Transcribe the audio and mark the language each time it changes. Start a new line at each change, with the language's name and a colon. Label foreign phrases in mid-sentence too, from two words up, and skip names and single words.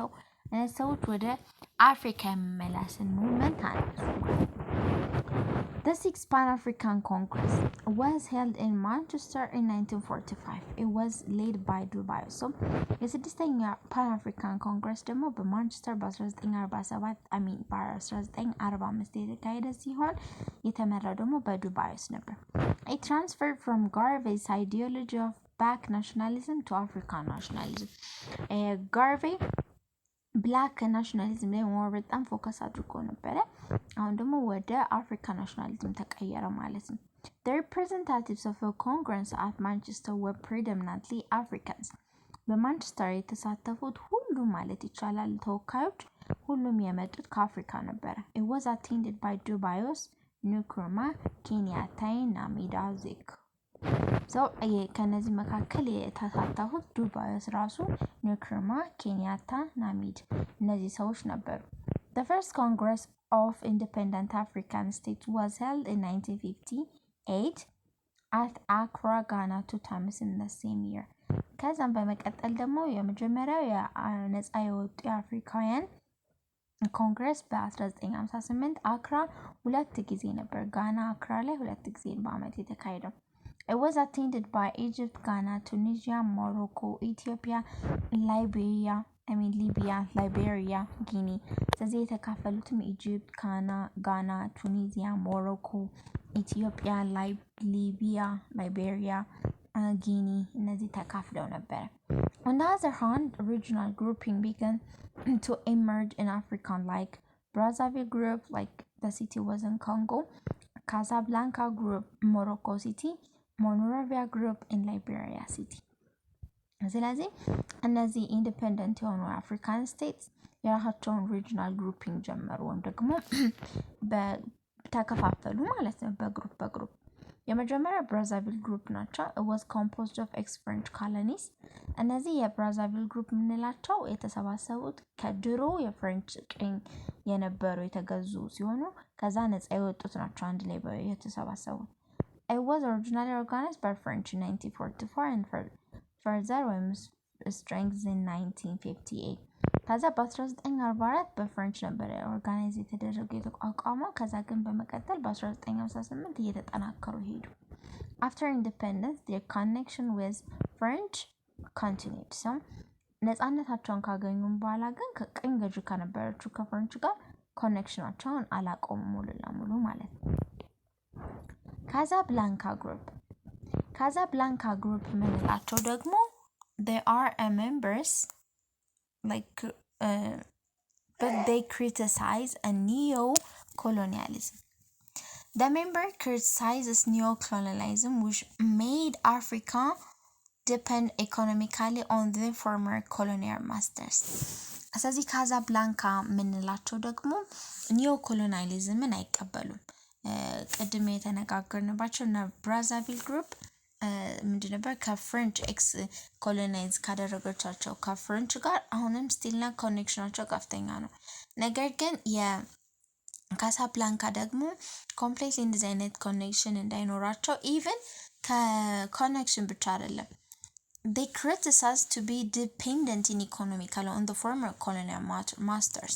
Amharic: so ሰዎች ወደ አፍሪካ የመላስን ሙቭመንት አነሱ።
English: The Sixth Pan-African Congress was held in Manchester in 1945. It was led by Dubai. So,
Amharic: የስድስተኛ ፓን አፍሪካን ኮንግረስ ደግሞ በማንቸስተር በ1945 የተካሄደ ሲሆን የተመራው ደግሞ በዱባይስ ነበር።
English: It transferred from Garvey's ideology of black nationalism to African nationalism.
Amharic: Garvey
English: black nationalism
Amharic: ላይ በጣም ፎከስ አድርጎ ነበረ። አሁን ደግሞ ወደ አፍሪካ ናሽናሊዝም ተቀየረ ማለት ነው።
English: The representatives of the Congress at Manchester were predominantly Africans.
Amharic: በማንቸስተር የተሳተፉት ሁሉም ማለት ይቻላል ተወካዮች ሁሉም የመጡት ከአፍሪካ ነበረ።
English: It was attended by Dubai's Nkrumah, Kenyatta
Amharic: እና ሚዳዚክ ከነዚህ መካከል የተሳተፉት ዱባይስ ራሱ ንክሩማ ኬንያታ ናሚድ እነዚህ ሰዎች ነበሩ።
English: The first Congress of Independent African States was held in 1958 at Accra, Ghana, 2 times in the same year.
Amharic: ከዛም በመቀጠል ደግሞ የመጀመሪያው የነጻ የወጡ የአፍሪካውያን ኮንግረስ በ1958 አክራ ሁለት ጊዜ ነበር። ጋና አክራ ላይ ሁለት ጊዜ በአመት የተካሄደው።
English: It was attended by Egypt, Ghana, Tunisia, Morocco, Ethiopia, Libya, Guinea.
Amharic: ስለዚህ የተካፈሉትም ኢጂፕት፣ ጋና፣ ቱኒዚያ፣ ሞሮኮ፣ ኢትዮጵያ፣ ሊቢያ፣ ላይቤሪያ፣ ጊኒ እነዚህ ተካፍለው ነበር።
English: On the other hand, regional grouping began to emerge in Africa, like Brazzaville group, like the city was in Congo, Casablanca group, Morocco city, Monrovia group in Liberia city.
Amharic: ስለዚህ እነዚህ ኢንዲፔንደንት የሆኑ
English: African states
Amharic: የራሳቸውን
English: regional grouping
Amharic: ጀመሩ ወይም ደግሞ ተከፋፈሉ ማለት ነው በግሩፕ። የመጀመሪያ ብራዛቪል ግሩፕ ናቸው።
English: It was composed of ex-French colonies.
Amharic: እነዚህ የብራዛቪል ግሩፕ የምንላቸው የተሰባሰቡት ከድሮ የፍሬንች ቅኝ የነበሩ የተገዙ ሲሆኑ ከዛ ነፃ የወጡት ናቸው አንድ ላይ የተሰባሰቡት።
English: It was originally organized by French in 1944 and further was strengthened in 1958.
Amharic: ከዛ በ1944 በፍሬንች ነበር ኦርጋናይዝ የተደረገው የተቋቋመው። ከዛ ግን በመቀጠል በ1958 እየተጠናከሩ ሄዱ።
English: After independence, their connection with French continued.
Amharic: So ነፃነታቸውን ካገኙም በኋላ ግን ከቅኝ ገዢ ከነበረችው ከፍሬንች ጋር ኮኔክሽናቸውን አላቆሙም ሙሉ ለሙሉ ማለት ነው። Casablanca group ምንላቸው ደግሞ
English: they are members like but they criticize a neo-colonialism. The member criticizes neo-colonialism which made Africa depend economically on the former colonial masters.
Amharic: ስለዚህ ካዛብላንካ ምንላቸው ደግሞ ኒዮ-ኮሎኒያሊዝምን አይቀበሉም። ቅድም የተነጋገርንባቸው እና ብራዛቪል ግሩፕ ምንድን ነበር ከፍሬንች
English: ex colonize
Amharic: ካደረገቻቸው ከፍሬንች ጋር አሁንም ስቲልና ኮኔክሽናቸው ከፍተኛ ነው። ነገር ግን የካሳብላንካ ደግሞ ኮምፕሌትሊ እንደዚህ አይነት ኮኔክሽን እንዳይኖራቸው ኢቨን ከኮኔክሽን ብቻ አይደለም
English: they criticize to be dependent in economically on the former colonial masters.